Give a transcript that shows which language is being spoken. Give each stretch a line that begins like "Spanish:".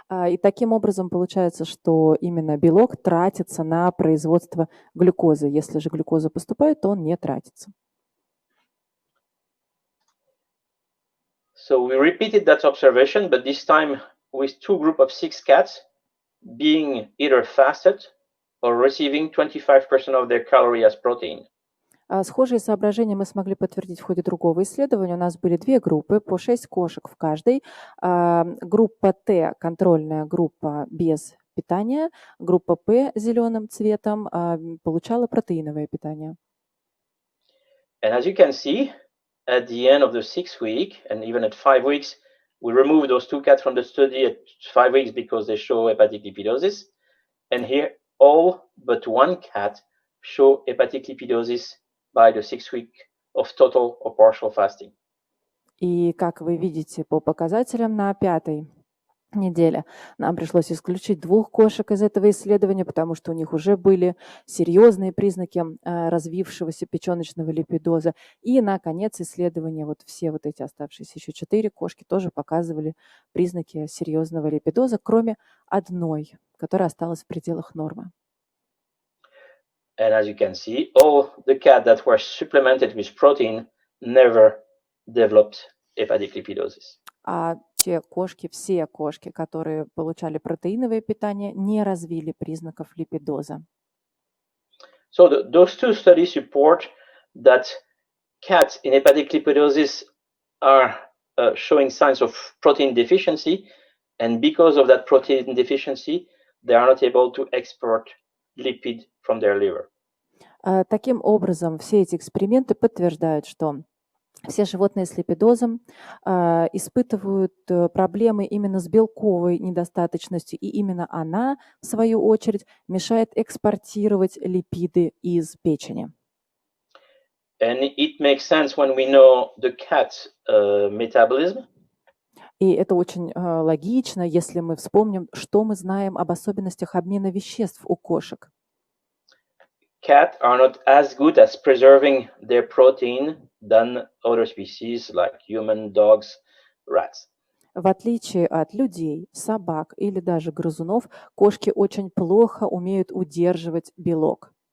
Russian: И таким образом получается, что именно белок тратится на производство глюкозы. Если же глюкоза поступает, то он не тратится.
English: So we repeated that observation, but this time with 2 groups of 6 cats being either fasted or receiving 25% of their calorie as protein.
Russian: Схожие соображения мы смогли подтвердить в ходе другого исследования. У нас были 2 группы, по 6 кошек в каждой. Группа Т, контрольная группа без питания, группа П зеленым цветом получала протеиновое питание.
English: And as you can see, at the end of the 6th week, and even at 5 weeks, we removed those 2 cats from the study at 5 weeks because they show hepatic lipidosis. And here, all but 1 cat show hepatic lipidosis by the 6th week of total or partial fasting.
Russian: И как вы видите по показателям на 5-й неделе. Нам пришлось исключить 2 кошек из этого исследования, потому что у них уже были серьезные признаки развившегося печеночного липидоза. И, наконец, исследования, вот все вот эти оставшиеся еще 4 кошки тоже показывали признаки серьезного липидоза, кроме одной, которая осталась в пределах нормы.
English: And as you can see, all the cats that were supplemented with protein never developed hepatic lipidosis.
Russian: А те кошки, все кошки, которые получали протеиновое питание, не развили признаков липидоза.
English: So those two studies support that cats in hepatic lipidosis are showing signs of protein deficiency, and because of that protein deficiency, they are not able to export lipid from their liver.
Russian: Таким образом, все эти эксперименты подтверждают, что все животные с липидозом испытывают проблемы именно с белковой недостаточностью, и именно она, в свою очередь, мешает экспортировать липиды из печени.
English: And it makes sense when we know the cat's metabolism.
Russian: И это очень логично, если мы вспомним, что мы знаем об особенностях обмена веществ у кошек.
English: Cats are not as good as preserving their protein than other species like human, dogs, rats.
Russian: В отличие от людей, собак или даже грызунов, кошки очень плохо умеют удерживать белок.